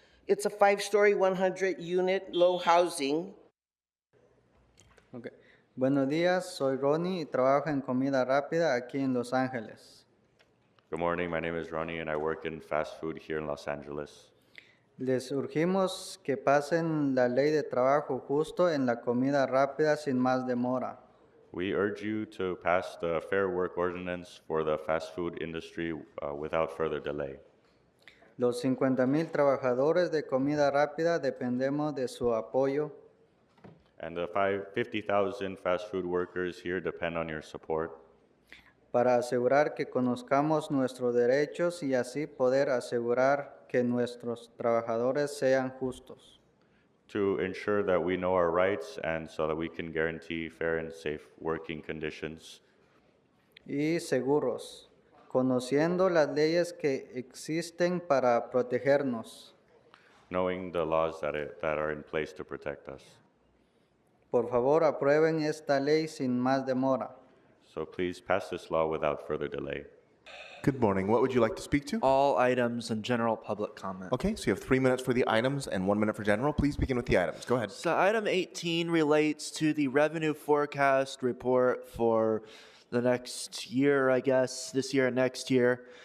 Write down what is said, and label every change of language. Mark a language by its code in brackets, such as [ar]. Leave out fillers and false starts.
[en] It's a 5-story, 100-unit low housing. Okay. [es] Buenos días, soy Ronnie y trabajo en comida rápida aquí en Los Ángeles. [en] Good morning, my name is Ronnie and I work in fast food here in Los Angeles. [es] Les urgimos que pasen la ley de trabajo justo en la comida rápida sin más demora. [en] We urge you to pass the Fair Work Ordinance for the fast food industry without further delay. [es] Los 50,000 trabajadores de comida rápida dependemos de su apoyo. [en] And the 50,000 fast food workers here depend on your support [es] Para asegurar que conozcamos nuestros derechos y así poder asegurar que nuestros trabajadores sean justos. [en] to ensure that we know our rights and so that we can guarantee fair and safe working conditions [es] Y seguros, conociendo las leyes que existen para protegernos. [en] knowing the laws that are in place to protect us. [es] Por favor, aprueben esta ley sin más demora. [en] So please pass this law without further delay. Good morning. What would you like to speak to? All items and general public comment. Okay, so you have 3 minutes for the items and 1 minute for general. Please begin with the items. Go ahead. So item 18 relates to the revenue forecast report for the next year, I guess, this year and next year.